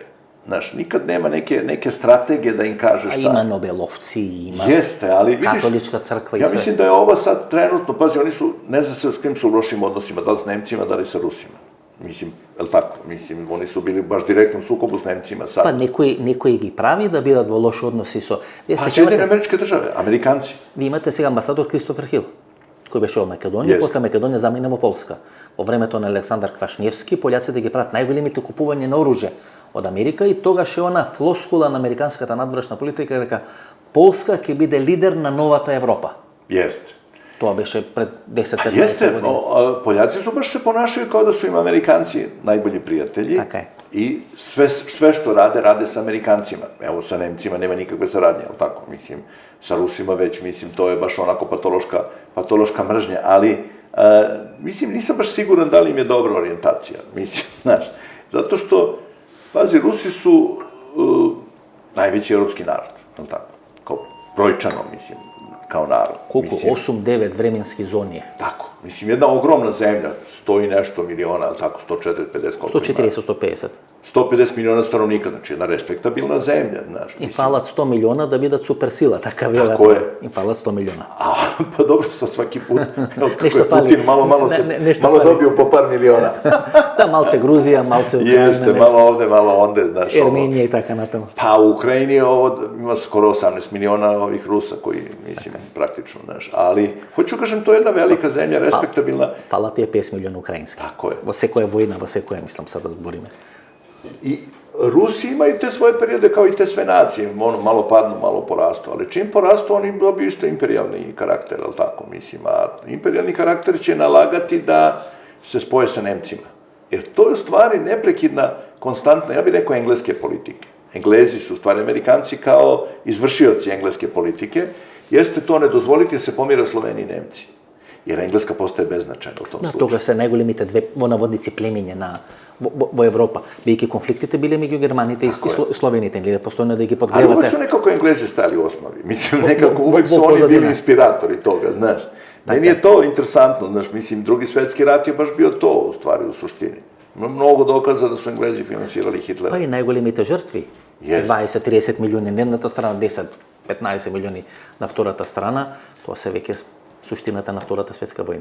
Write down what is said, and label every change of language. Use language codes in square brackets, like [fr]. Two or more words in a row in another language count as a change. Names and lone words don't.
[sr] Znaš, nikad nema neke strategije da im kaže šta. A ima Nobelovci, ima katolička crkva i sve. Ja mislim da je ovo sad trenutno, pazi, oni su, ne zna se s kim su u lošim odnosima, da li s Nemcima, da li sa Rusima. Mislim, je li tako? Mislim, oni su bili baš direktno u sukobu s Nemcima sad. [mk] Pa некои ги прави да бидат во лоши односи со... [sr] Pa Sjedinjene Američke Države, Amerikanci. [mk] Ви имате сега амбасадор Кристофер Хил, кој беше во Македонија, Yes. после Македонија замина во Полска. Во времето на Александар Квашневски, пољаците ги прават најголемите купување на оружје од Америка и тогаш е она флоскула на американската надворешна политика дека Полска ќе биде лидер на новата Европа. [sr] Jeste. [mk] Тоа беше пред 10-15 [sr] Jeste, [mk] години. [sr] Poljaci su baš se ponašaju kao da su im Amerikanci najbolji prijatelji. [mk] Така е. [sr] I sve što rade, rade sa Amerikancima. Evo, sa Nemcima nema nikakve saradnje, ali tako, mislim, sa Rusima već, mislim, to je baš onako patološka mržnja, ali, mislim, nisam baš siguran da li im je dobra orijentacija, mislim, znaš, zato što, pazi, Rusi su najveći evropski narod, je li tako, kao brojčano, mislim, kao narod. [mk] Колку? [sr] Mislim, [mk] 8-9 временски зони е. [sr] tako, mislim, jedna ogromna zemlja, 100 i nešto miliona, ali tako, 140, 50, koliko ima? 140-150. 150 miliona stanovnika, znači jedna respektabilna zemlja, znaš. [mk] Им фалат 100 милиона да бидат суперсила, така велат. [sr] Тако е. [mk] Им фалат 100 милиона. [sr] A, pa dobro, sad svaki put, evo kako Nešto je fali. Putin, malo Nešto malo fali. dobio po par miliona. [mk] Да, малце Грузија, малце Украина, [sr] Jeste, malo ovde, malo onde, znaš. [mk] Ерменија и така натаму. [sr] Pa u Ukrajini je ovo, ima skoro 18 miliona ovih Rusa koji, mislim, praktično, znaš. Ali, hoću kažem, to je jedna velika zemlja, respektabilna. [mk] Фалат тие 5 милиона украински. [sr] Tako je. [mk] Во секоја војна, во секоја, мислам, [sr] sad [mk] да збориме. [sr] I Rusi imaju te svoje periode kao i te sve nacije, ono, malo padnu, malo porastu, ali čim porastu oni dobiju isto imperijalni karakter, ali tako, mislim, a imperijalni karakter će nalagati da se spoje sa Nemcima. Jer to je u stvari neprekidna, konstantna, ja bih rekao, engleske politike. Englezi su u stvari Amerikanci kao izvršioci engleske politike, jeste to ne dozvoliti da se pomira Sloveniji i Nemci. Jer Engleska postaje beznačajna u tom [mk] Да, [sr] slučaju. [mk] тога се најголемите две во наводници племиња во Европа. Бијќи конфликтите биле меѓу германите и словените, или постојано да ги [sr] Ali uvek [mk] подгревате. [sr] su nekako Englezi stali u osnovi. Mislim, nekako uvek su Bo oni bili pozadina. inspiratori toga, znaš. Meni je to interesantno, znaš, mislim, Drugi svetski rat je baš bio to, u stvari, u suštini. Ima mnogo dokaza da su Englezi finansirali Hitlera. [mk] Па и најголемите жртви. Yes. 20-30 милиони на едната страна, 10-15 милиони на втората страна, тоа се веќе суштината на Втората светска војна.